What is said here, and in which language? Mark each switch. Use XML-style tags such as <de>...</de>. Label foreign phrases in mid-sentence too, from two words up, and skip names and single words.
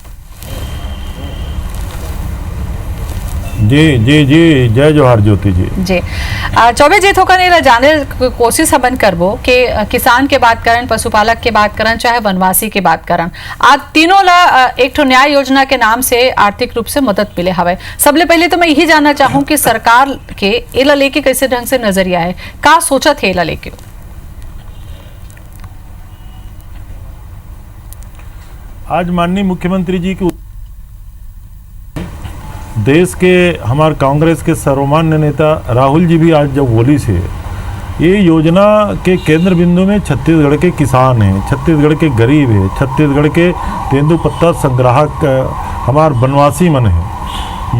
<hne>जी जी जी जय जोहार ज्योति जी। जी चौबे जी थोका ने जाने कोशिश हमन करबो कि किसान के बात करन, पशुपालक के बात करन, चाहे वनवासी के बात करन, आज तीनों ला एक ठो न्याय योजना के नाम से आर्थिक रूप से मदद मिले हवे। सबले पहले तो मैं यही जानना चाहूँ कि सरकार के एला लेके कैसे ढंग से नजरिया है, का सोचा थे एला लेके? आज माननीय मुख्यमंत्री जी की देश के हमारे कांग्रेस के सर्वमान्य नेता राहुल जी भी आज जब बोली से ये योजना के केंद्र बिंदु में छत्तीसगढ़ के किसान हैं, छत्तीसगढ़ के गरीब है, छत्तीसगढ़ के तेंदुपत्ता संग्राहक हमारे वनवासी मन है।</hne>